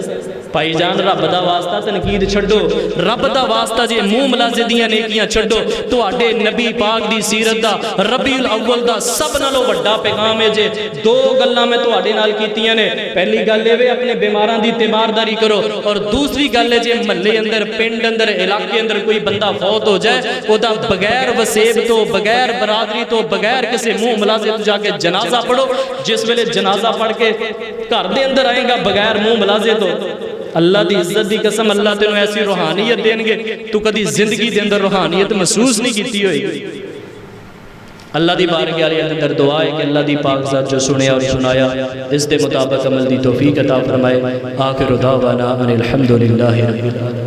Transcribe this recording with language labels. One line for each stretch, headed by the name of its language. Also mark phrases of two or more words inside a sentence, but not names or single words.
Punjabi: ਭਾਈ ਜਾਨ ਰੱਬ ਦਾ ਵਾਸਤਾ ਤਨਕੀਦ ਛੱਡੋ, ਰੱਬ ਦਾ ਵਾਸਤਾ ਜੇ ਮੂੰਹ ਮਲਾਜ਼ੇ ਦੀਆਂ ਨੇਕੀਆਂ ਛੱਡੋ। ਤੁਹਾਡੇ ਨਬੀ ਪਾਕ ਦੀ ਸੀਰਤ ਦਾ, ਰਬੀਉਲ ਅव्वल ਦਾ ਸਭ ਨਾਲੋਂ ਵੱਡਾ ਪੈਗਾਮ ਹੈ। ਜੇ ਦੋ ਗੱਲਾਂ ਮੈਂ ਤੁਹਾਡੇ ਨਾਲ ਕੀਤੀਆਂ ਨੇ, ਪਹਿਲੀ ਗੱਲ ਇਹ ਵੇ ਆਪਣੇ ਬਿਮਾਰਾਂ ਦੀ ਤਿਮਾਰਦਾਰੀ ਕਰੋ, ਔਰ ਦੂਸਰੀ ਗੱਲ ਹੈ ਜੇ ਮਹੱਲੇ ਅੰਦਰ, ਪਿੰਡ ਅੰਦਰ, ਇਲਾਕੇ ਅੰਦਰ ਕੋਈ ਬੰਦਾ ਫ਼ੌਤ ਹੋ ਜਾਏ, ਓਦਾ ਬਗ਼ੈਰ ਵਸੇਬ ਤੋ, ਬਗ਼ੈਰ ਬਰਾਦਰੀ ਤੋ, ਬਗ਼ੈਰ ਕਿਸੀ ਮੂੰਹ ਮਲਾਜ਼ੇ ਤੋ ਜਾਕੇ ਜਨਾਜ਼ਾ ਪੜ੍ਹੋ। ਜਿਸ ਵੇਲੇ ਜਨਾਜ਼ਾ ਪੜ੍ਹ ਕੇ ਘਰ ਦੇ ਅੰਦਰ ਆਏਗਾ ਬਗ਼ੈਰ ਮੂੰਹ ਮਲਾਜ਼ੇ ਤੋ, ਅੱਲਾਹ ਦੀ ਇੱਜ਼ਤ ਦੀ ਕਸਮ ਅੱਲਾਹ ਤੈਨੂੰ ਐਸੀ ਰੂਹਾਨੀਅਤ ਦੇਣਗੇ ਤੂ ਕਦੀ ਜ਼ਿੰਦਗੀ ਦੇ ਅੰਦਰ ਰੂਹਾਨੀਅਤ ਮਹਿਸੂਸ ਨਹੀਂ ਕੀਤੀ ਹੋਏਗੀ। ਅੱਲਾਹ ਦੀ ਬਾਰਗਾਹ ਕੇ ਅੰਦਰ ਦੁਆ ਹੈ ਕਿ ਅੱਲਾਹ ਦੀ ਪਾਕ ਜ਼ਾਤ ਜੋ ਸੁਣੇ ਔਰ ਸੁਣਾਇਆ ਇਸ ਦੇ ਮੁਤਾਬਿਕ ਅਮਲ ਦੀ ਤੌਫ਼ੀਕ ਅਤਾ ਫ਼ਰਮਾਏ।
Arabic: آخر دعوانا أن الحمد لله رب العالمين.